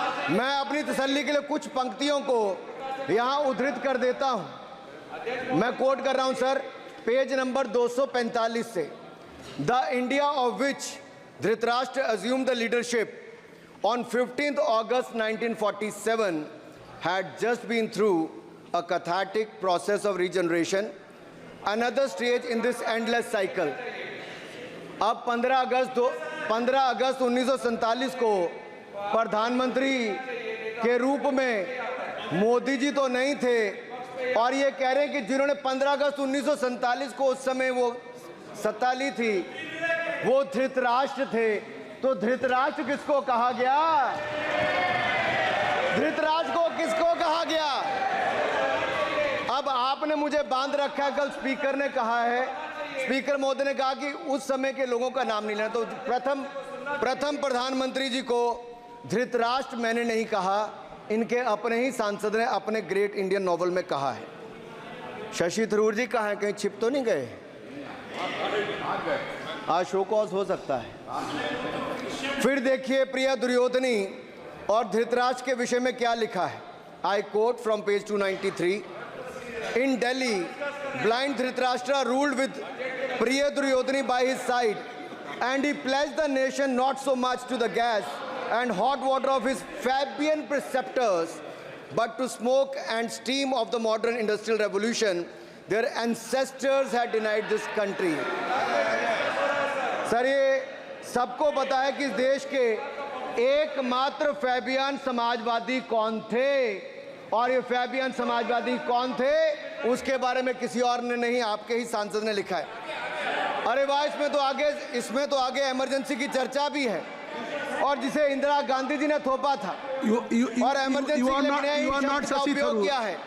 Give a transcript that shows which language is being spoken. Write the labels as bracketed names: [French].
[Hindi] मैं अपनी तसल्ली के लिए कुछ पंक्तियों को यहां उद्धृत कर देता हूं। मैं कोट कर रहा हूं सर, पेज नंबर 245 से। [English] The India of which Dhritarashtra assumed the leadership on 15th August 1947 had just been through a cathartic process of regeneration, another stage in this endless cycle. [Hindi] अब 15 अगस्त 1947 को प्रधानमंत्री के रूप में मोदी जी तो नहीं थे, और ये कह रहे हैं कि जिन्होंने 15 अगस्त 1947 को उस समय वो सत्ता ली थी वो धृतराष्ट्र थे। तो धृतराष्ट्र किसको कहा गया? धृतराष्ट्र को किसको कहा गया? अब आपने मुझे बांध रखा है। कल स्पीकर ने कहा है, स्पीकर महोदय ने कहा कि उस समय के लोगों का नाम नहीं लेना। तो प्रथम प्रधानमंत्री जी को धृतराष्ट्र मैंने नहीं कहा, इनके अपने ही सांसद ने अपने ग्रेट इंडियन नॉवल में कहा है। शशि थरूर जी कहाँ हैं? कहीं छिप तो नहीं गए? आज शो कॉज हो सकता है। फिर देखिए प्रिय दुर्योधनी और धृतराष्ट्र के विषय में क्या लिखा है। [English] I quote from page 293। In Delhi blind Dhritarashtra ruled with Priya Duryodhani by his side and he pledged the nation not so much to the gas and hot water of his Fabian preceptors, but to smoke and steam of the modern industrial revolution their ancestors had denied this country. [Hindi] Sir ये सबको पता है कि इस देश के एकमात्र Fabian Samajwadi कौन थे, और ये फैबियन समाजवादी कौन थे उसके बारे में किसी और ने नहीं, आपके ही सांसद ने लिखा है। अरे वाह, इसमें तो आगे इमरजेंसी की चर्चा भी है, और जिसे इंदिरा गांधी जी ने थोपा था और इमरजेंसी के लिए उपयोग किया है।